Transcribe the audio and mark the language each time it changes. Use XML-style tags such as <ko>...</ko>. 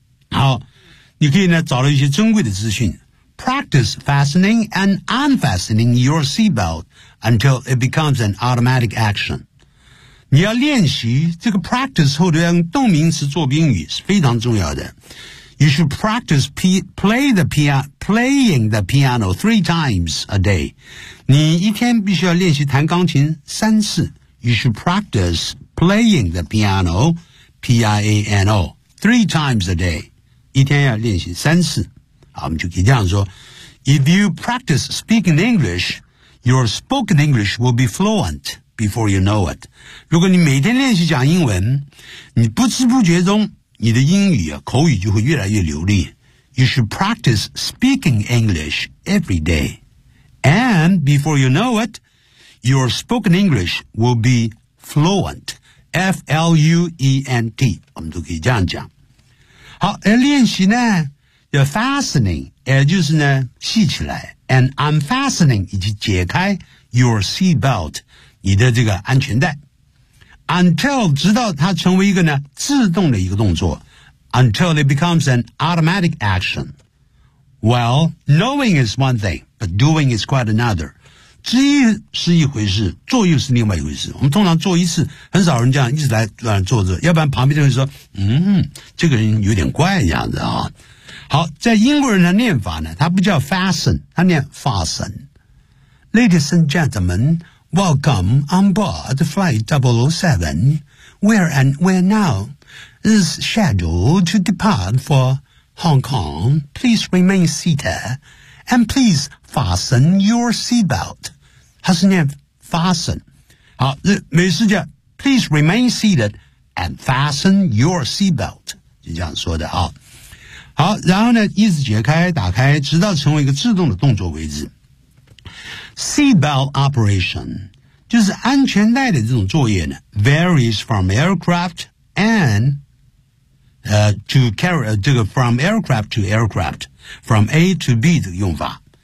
<zh>好你可以呢找到一些珍贵的资讯。</zh> <en>Practice fastening and unfastening your seatbelt until it becomes an automatic action.</en> <zh>你要练习这个 practice 后的动名词做宾语是非常重要的。</zh> <en>You should practice playing the piano 3 times a day.</en> <zh>你一天必须要练习弹钢琴三次。</zh> <en>You should practice playing the piano, P-I-A-N-O, 3 times a day.</en> <zh>一天要练习三次。好，我们就可以这样说。</zh> <en>If you practice speaking English, your spoken English will be fluent before you know it.</en> <zh>如果你每天练习讲英文，你不知不觉中你的英语啊，口语就会越来越流利。</zh> <en>You should practice speaking English every day. And before you know it, your spoken English will be fluent.</en> <zh>F-L-U-E-N-T. 我们都可以这样讲。好，而练习呢，要 fastening, 也就是呢，系起来。</zh> <en>And unfastening,</en> <zh>以及解开</zh> <en>your seatbelt,</en> <zh>你的这个安全带。 Until, 直到它成为一个呢自动的一个动作</zh> <en>until it becomes an automatic action. Well, knowing is one thing, but doing is quite another.</en> <zh>知易是一回事，做又是另外一回事。我们通常做一次，很少人这样一直来做着，要不然旁边就会说，这个人有点怪这样子啊。好，在英国人的念法呢，他不叫 fasten, 他念 fasten.</zh> <en>Ladies and gentlemen,Welcome on board flight 007, where and where now is scheduled to depart for Hong Kong. Please remain seated and please fasten your seatbelt.</en> <zh>它是念 fasten. 好，美式叫</zh> <en>please remain seated and fasten your seatbelt.</en> <zh>就这样说的啊。好，然后呢，一直解开打开直到成为一个自动的动作为止。</zh> <en>Seatbelt operation,</en> <zh>就是安全带的这种作业呢</zh> <en>varies from aircraft and, to carry,</en> <zh>这个</zh> <en>from aircraft to aircraft, from A to B</en> <zh>的用法。</zh>